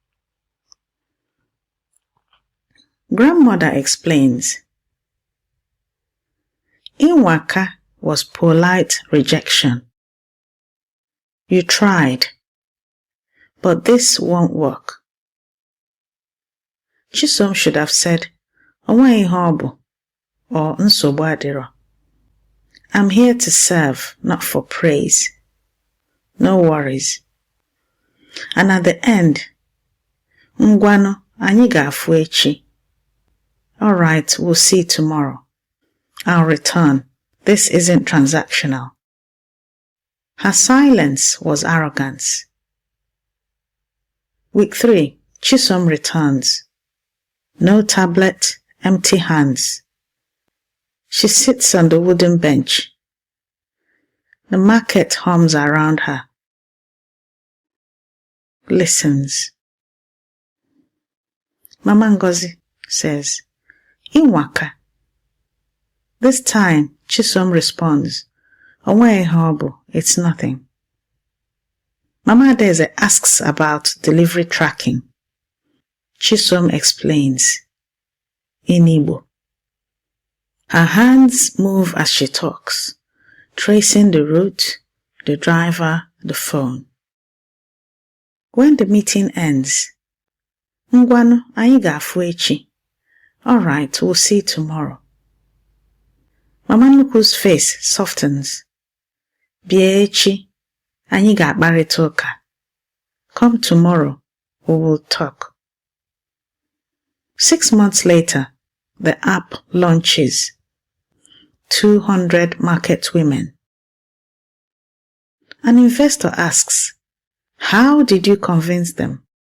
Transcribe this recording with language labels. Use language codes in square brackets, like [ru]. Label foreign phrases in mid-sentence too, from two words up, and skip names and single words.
[en] Grandmother explains. Inwaka was polite rejection. You tried, but this won't work. Chisom should have said, [ig] Onwe ihe ọ bụ, or nsogbu adịrọ. [en] I'm here to serve, not for praise. No worries. And at the end, [ig] Ngwano, anyị ga-afụ echi. [en] All right, we'll see tomorrow. I'll return. This isn't transactional. Her silence was arrogance. Week 3, Chisom returns. No tablet, empty hands. She sits on the wooden bench. The market hums around her. Listens. Mama Ngozi says, Inwaka. This time, [ig] Chisom responds, Onwe ihe ọ bụ, [en] it's nothing. Mama Adeze asks about delivery tracking. Chisom explains. In Igbo. Her hands move as she talks, tracing the route, the driver, the phone. When the meeting ends, [ig] Ngwanu, anyị ga-afụ echi. [en] All right, we'll see you tomorrow. Mama Nnukwu's face softens. [ig] Bịa echi, anyị ga-akparịta ụka. [en] Come tomorrow, we will talk. 6 months later, the app launches. 200 market women. An investor asks, how did you convince them?